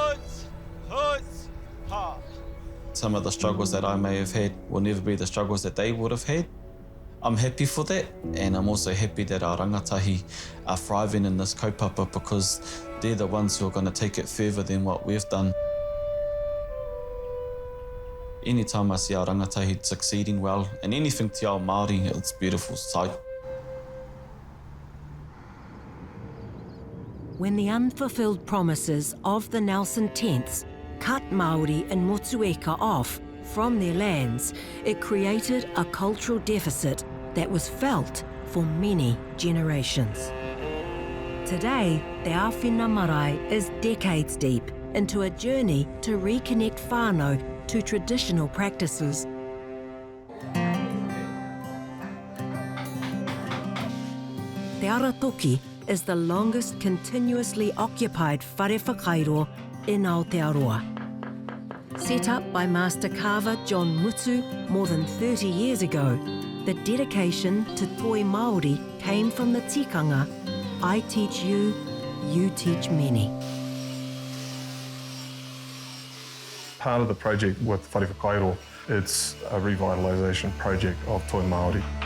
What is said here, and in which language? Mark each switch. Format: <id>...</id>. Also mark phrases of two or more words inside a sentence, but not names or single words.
<en>Some of the struggles that I may have had will never be the struggles that they would have had. I'm happy for that, and I'm also happy that our rangatahi are thriving in this kaupapa because they're the ones who are going to take it further than what we've done. Anytime I see our rangatahi succeeding well in anything</en> <mi>te ao Māori,</mi> <en>it's a beautiful sight. When the unfulfilled promises of the Nelson Tenths cut Māori and Motueka off from their lands, it created a cultural deficit that was felt for many generations. Today, Te Āwhina Marae is decades deep into a journey to reconnect whānau to traditional practices. Te Aratoki is the longest continuously occupied</en> <mi>whare whakairo</mi> <en>in Aotearoa. Set up by Master Carver John Mutu more than 30 years ago, the dedication to</en> <mi>toi Māori</mi> <en>came from the tikanga, I teach you, you teach many. Part of the project with</en> <mi>Whare Whakairo,</mi> <en>it's a revitalisation project of</en> <mi>toi Māori.</mi>